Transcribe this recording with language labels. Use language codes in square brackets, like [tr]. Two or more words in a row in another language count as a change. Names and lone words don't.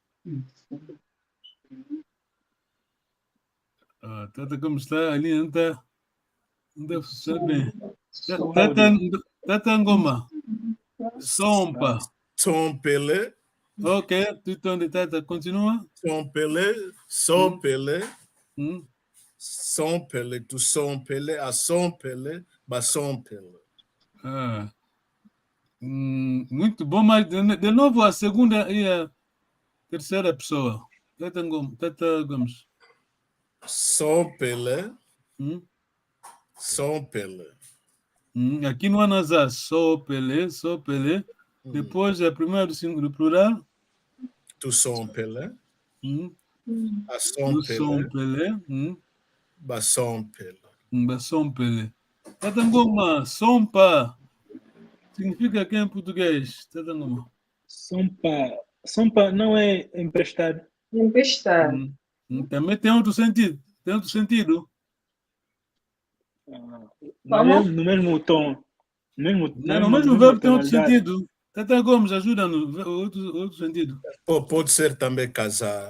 [pt] Tata Gomes está ali, não está sabendo. Tata Ngoma, sompa. [kg] Sompele. [pt] Ok, tu onde Tata, continua. [kg] Sompele. Sompele, tu sompele, a sompele, basompele. [pt] Muito bom, mas de novo a segunda e a terceira pessoa. Tata Gomes. [kg] Sompele. Sompele. [pt] Aqui não há nasal. Sopele. Depois a primeira do plural. [kg] Tu sompele. A sompele. Basompele. Basompele. Tata Ngoma, sompa. [pt] Significa que em português? Tata Ngoma. Sompa não é emprestar. Emprestar. Também tem outro sentido. Mas no mesmo tom. No mesmo verbo tem outro sentido. Tata Gomes, ajuda-nos. Outro sentido. Pode ser também casar.